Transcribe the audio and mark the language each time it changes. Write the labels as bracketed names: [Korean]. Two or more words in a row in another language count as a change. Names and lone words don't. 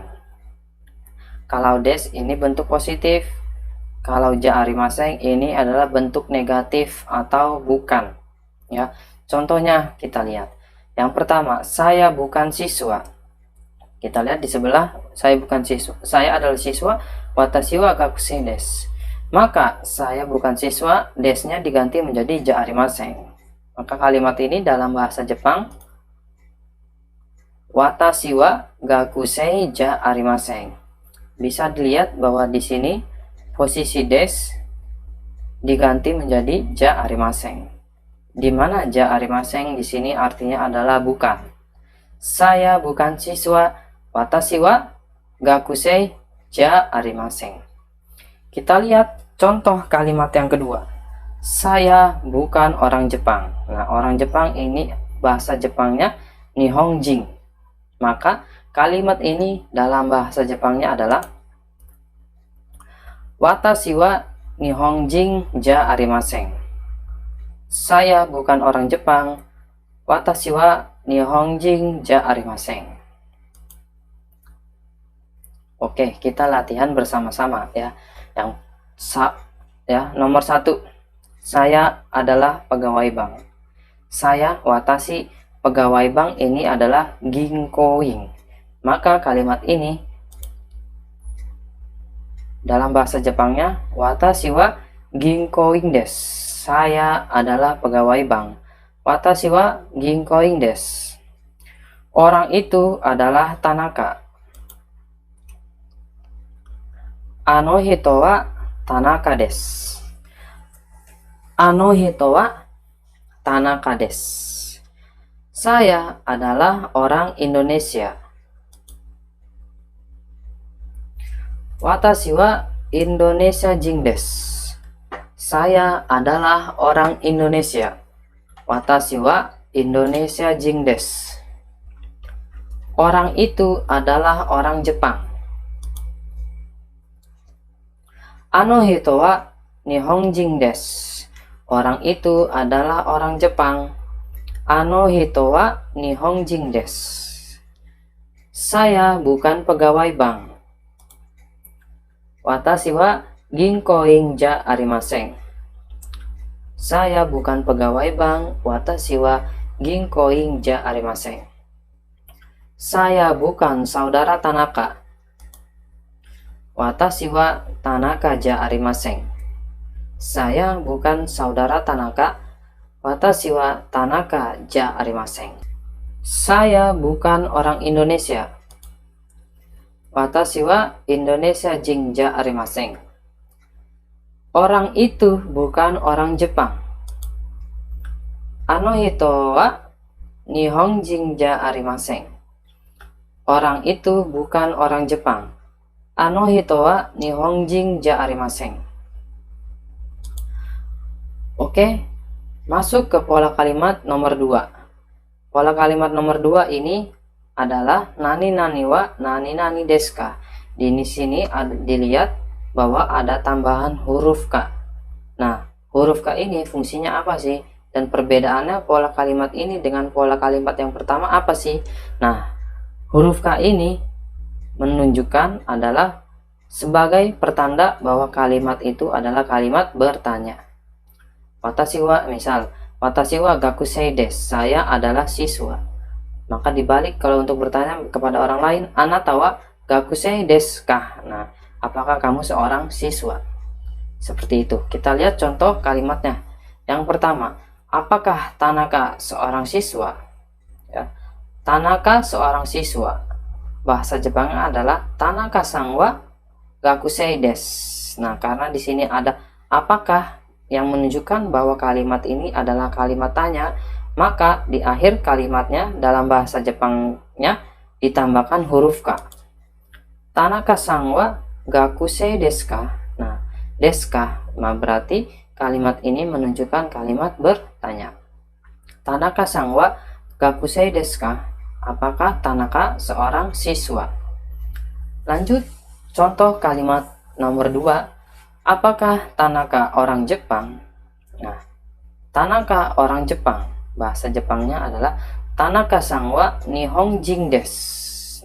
[Indonesian] Kalau des ini bentuk positif, kalau [Japanese] じゃありません [Indonesian] ini adalah bentuk negatif atau bukan. Ya, contohnya kita lihat. Yang pertama, saya bukan siswa. Kita lihat di sebelah, saya bukan siswa. Saya adalah siswa, [Japanese] 私は学生です. [Indonesian] Maka saya bukan siswa, desnya diganti menjadi [Japanese] じゃありません. [Indonesian] Maka kalimat ini dalam bahasa Jepang [Japanese] 私は学生じゃありません. [Indonesian] Bisa dilihat bahwa di sini posisi des diganti menjadi [Japanese] じゃありません. [Indonesian] Di mana [Japanese] じゃありません [Indonesian] di sini artinya adalah bukan. Saya bukan siswa, [Japanese] 私は学生じゃありません. [Indonesian] Kita lihat contoh kalimat yang kedua. Saya bukan orang Jepang. Nah, orang Jepang ini bahasa Jepangnya nihonjin. Maka kalimat ini dalam bahasa Jepangnya adalah [Japanese] 私は日本人じゃありません. [Indonesian] Saya bukan orang Jepang. [Japanese] 私は日本人じゃありません. [Indonesian] Oke, kita latihan bersama-sama ya. Nomor 1. Saya adalah pegawai bank. Saya watashi, pegawai bank ini adalah ginkoin. Maka kalimat ini dalam bahasa Jepangnya [Japanese] 私は銀行員です. [Indonesian] Saya adalah pegawai bank. [Japanese] 私は銀行員です. [Indonesian] Orang itu adalah Tanaka. [Japanese] あの人は田中です. あの人は田中です. [Indonesian] Saya adalah orang Indonesia. [Japanese] 私はインドネシア人です. [Indonesian] Saya adalah orang Indonesia. [Japanese] 私はインドネシア人です. [Indonesian] Orang itu adalah orang Jepang. [Japanese] あの人は日本人です. [Indonesian] Orang itu adalah orang Jepang. [Japanese] あの人は日本人です. [Indonesian] Saya bukan pegawai bank. [Japanese] 私は銀行員じゃありません. [Indonesian] Saya bukan pegawai bank. [Japanese] 私は銀行員じゃありません. [Indonesian] Saya bukan saudara Tanaka. [Japanese] 私は田中じゃありません. [Indonesian] Saya bukan saudara Tanaka. [Japanese] 私は田中じゃありません. [Indonesian] Saya bukan orang Indonesia. [Japanese] 私はインドネシア人じゃありません. [Indonesian] Orang itu bukan orang Jepang. [Japanese] あの人は日本人じゃありません. [Indonesian] Orang itu bukan orang Jepang. [Japanese] あの人は日本人じゃありません. [Indonesian] Oke, masuk ke pola kalimat nomor 2. Pola kalimat nomor 2 ini adalah [Japanese] 何々は何々ですか. [Indonesian] Di sini dilihat bahwa ada tambahan huruf K. Nah, huruf K ini fungsinya apa sih? Dan perbedaannya pola kalimat ini dengan pola kalimat yang pertama apa sih? Nah, huruf K ini menunjukkan adalah sebagai pertanda bahwa kalimat itu adalah kalimat bertanya. [Japanese] 私は, misal, 私は学生です, [Indonesian] saya adalah siswa. Maka dibalik kalau untuk bertanya kepada orang lain, [Japanese] あなたは学生ですか. [Indonesian] Nah, apakah kamu seorang siswa? Seperti itu. Kita lihat contoh kalimatnya. Yang pertama, apakah Tanaka seorang siswa? Ya. Tanaka seorang siswa. Bahasa Jepangnya adalah [Japanese] 田中さんは学生です. [Indonesian] Nah, karena di sini ada apakah yang menunjukkan bahwa kalimat ini adalah kalimat tanya, maka di akhir kalimatnya dalam bahasa Jepangnya ditambahkan huruf K. [Japanese] 田中さんは学生ですか? [Indonesian] Nah, [Japanese] ですか, [Indonesian] nah berarti kalimat ini menunjukkan kalimat bertanya. [Japanese] 田中さんは学生ですか? [Indonesian] Apakah Tanaka seorang siswa? Lanjut, contoh kalimat nomor 2. Apakah Tanaka orang Jepang? Nah, Tanaka orang Jepang. Bahasa Jepangnya adalah [Japanese] 田中さんは日本人です.